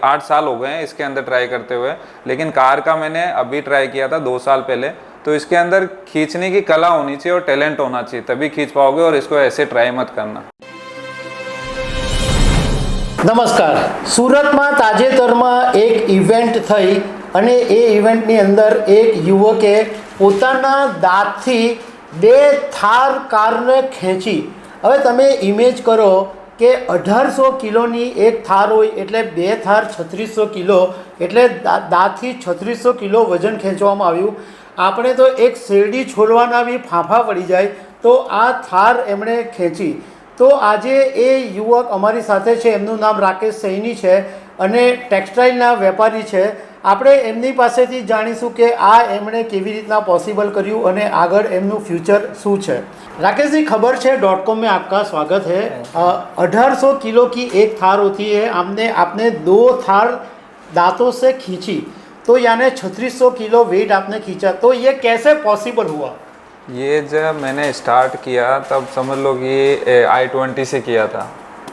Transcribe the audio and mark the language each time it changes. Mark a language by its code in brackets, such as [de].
[hi] 8 साल हो गए हैं इसके अंदर ट्राई करते हुए। लेकिन कार का मैंने अभी ट्राई किया था 2 साल पहले। तो इसके अंदर खींचने की कला होनी चाहिए और टैलेंट होना चाहिए, तभी खींच पाओगे, और इसको ऐसे ट्राई मत करना। [gu] નમસ્કાર। સુરતમાં તાજેતરમાં એક ઇવેન્ટ થઈ અને એ ઇવેન્ટની અંદર એક યુવકે પોતાના દાંતથી બે થાર કારને ખેંચી। હવે તમે ઇમેજ કરો કે 1800 કિલોની એક થાર હોય એટલે બે થાર 3600 કિલો, એટલે દાંતથી 3600 કિલો વજન ખેંચવામાં આવ્યું। આપણે તો એક શેરડી છોલવાના બી ફાંફા પડી જાય, તો આ થાર એમણે ખેંચી। તો આજે એ યુવક અમારી સાથે છે, એમનું નામ રાકેશ સૈની છે અને ટેક્સટાઇલના વેપારી છે। આપણે એમની પાસેથી જાણીશું કે આ એમણે કેવી રીતના પોસિબલ કર્યું અને આગળ એમનું फ्यूचर શું છે। [hi] राकेश जी, खबर है .com में आपका स्वागत है। 1800 किलो की एक थार होती है, आपने 2 थार दांतों से खींची, तो यानी 3600 किलो वेट आपने खींचा, तो ये कैसे पॉसिबल हुआ? ये जब मैंने स्टार्ट किया तब समझ लो कि i20 से किया था।